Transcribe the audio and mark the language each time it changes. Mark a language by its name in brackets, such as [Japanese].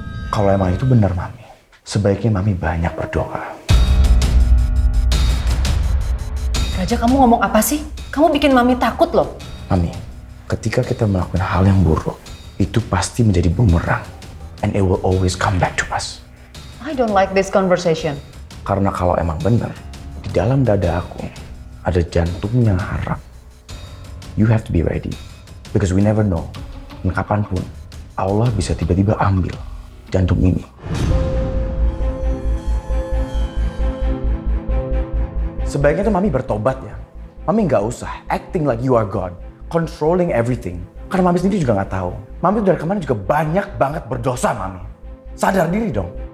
[Indonesian] Kalau emang itu benar, Mami, sebaiknya Mami banyak berdoa. Raja, kamu ngomong apa sih? Kamu bikin Mami takut loh. Mami, ketika kita melakukan hal yang buruk, itu pasti menjadi bumerang. [English] And it will always come back to us. I don't like this conversation. [Indonesian] Karena kalau emang benar, di dalam dada aku ada jantungnya Harap. [English] You have to be ready. Because we never know. [Indonesian] Dan kapanpun, Allah bisa tiba-tiba ambil jantung ini. Sebaiknya tuh Mami bertobat ya. Mami nggak usah [English] acting like you are God, controlling everything. [Indonesian] Karena Mami sendiri juga nggak tahu. Mami tuh dari kemarin juga banyak banget berdosa, Mami. Sadar diri dong.